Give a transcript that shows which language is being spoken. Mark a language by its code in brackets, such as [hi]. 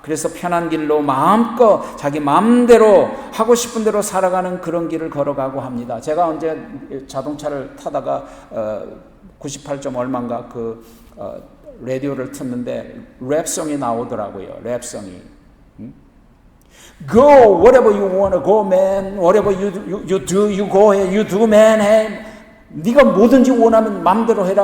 [ko] 그래서 편한 길로 마음껏 자기 마음대로 하고 싶은 대로 살아가는 그런 길을 걸어가고 합니다. 제가 언제 자동차를 타다가 98점 얼마인가 라디오를 듣는데 랩송이 나오더라고요. 랩송이. [en] Go wherever you want to go, man. Whatever you do, you go ahead. You do, man. [ko] 네가 뭐든지 원하면 마음대로 해라.